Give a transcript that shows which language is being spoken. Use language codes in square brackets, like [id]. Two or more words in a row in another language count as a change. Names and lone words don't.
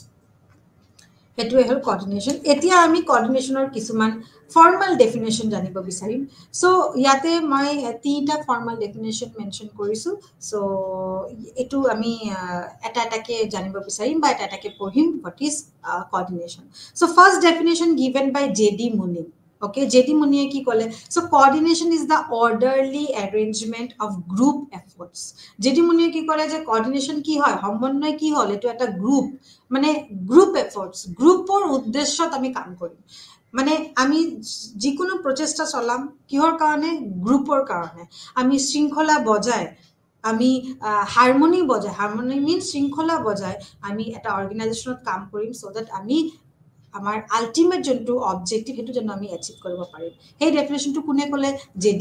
[as] এতিয়া আমি কোঅৰ্ডিনেশ্যনৰ কিছুমান [en] formal definition [as] জানিব বিচাৰিম চ' ইয়াতে মই তিনিটা [en] formal definition mention [as] কৰিছোঁ চ' এইটো আমি এটা এটাকে জানিব বিচাৰিম বা এটা এটাকে পঢ়িম [en] What is coordination so first definition given by J.D. মুনি okay J.D. [as] মুনিয়ে কি ক'লে [en] so coordination is the orderly arrangement of group efforts J.D. [as] Muniye ki kole je coordination ki hoy সমন্বয় কি হল এটো এটা গ্রুপ মানে [en] group efforts [as] গ্রুপৰ উদ্দেশ্যত আমি কাম কৰিম মানে আমি যিকোনো প্ৰচেষ্টা চলাম কিহৰ কাৰণে গ্ৰুপৰ কাৰণে আমি শৃংখলা বজায় আমি [en] harmony means [as] শৃংখলা বজায় আমি এটা অৰ্গেনাইজেশ্যনত কাম কৰিম [en] so that [as] আমি আমাৰ আল্টিমেট যোনটো অবজেক্টিভ সেইটো যেন আমি এচিভ কৰিব পাৰিম সেই ডেফিনেশ্যনটো কোনে ক'লে জে.ডি.